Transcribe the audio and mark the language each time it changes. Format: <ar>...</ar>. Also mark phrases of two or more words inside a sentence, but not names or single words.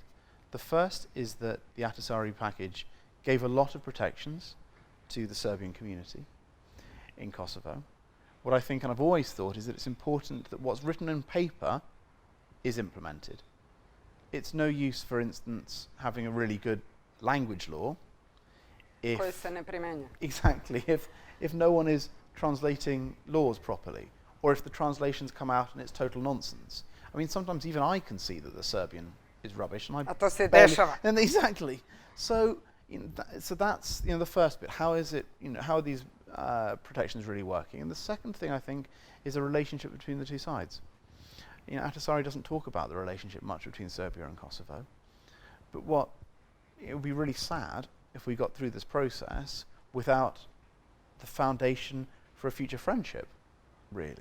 <en>The first is that the Ahtisaari package gave a lot of protections to the Serbian community in Kosovo. What I think, and I've always thought, is that it's important that what's written in paper is implemented. It's no use, for instance, having a really good language law if</en> <sr>Koje se ne primenjuje.</sr> <en>exactly if no one is translating laws properly, or if the translations come out and it's total nonsense. I mean, sometimes even I can see that the Serbian is rubbish, and</en> <sr>A to se dešava.</sr> <en>and exactly. So, so that's the first bit. How is it? How are these protections really working? And the second thing, I think, is a relationship between the two sides. Ahtisaari doesn't talk about the relationship much between Serbia and Kosovo, but it would be really sad if we got through this process without the foundation for a future friendship, really.</en>